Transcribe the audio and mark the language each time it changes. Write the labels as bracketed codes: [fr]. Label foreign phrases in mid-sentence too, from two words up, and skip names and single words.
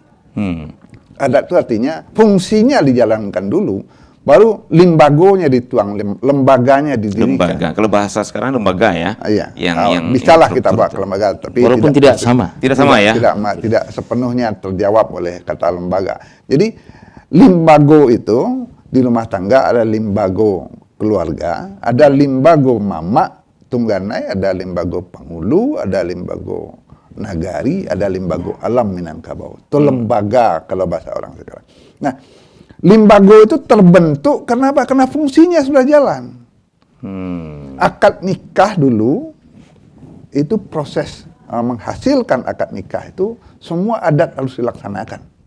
[id] Adat itu artinya fungsinya dijalankan dulu, baru limbagonya dituang, lembaganya didirikan. Lembaga. Kalau bahasa sekarang lembaga ya. Iya. Yang bisalah struktur kita bawa itu. ke lembaga, tapi Walaupun tidak sama. Tidak sama ya. Tidak sepenuhnya terjawab oleh kata lembaga. Jadi limbago itu di rumah tangga ada limbago keluarga, ada limbago mama Tungganai, ada limbago Pangulu, ada limbago Nagari, ada limbago alam Minangkabau. Itu lembaga kalau bahasa orang sekarang. Nah, limbago itu terbentuk karena apa? Karena fungsinya sudah jalan. Akad nikah dulu itu proses menghasilkan akad nikah itu semua adat harus dilaksanakan.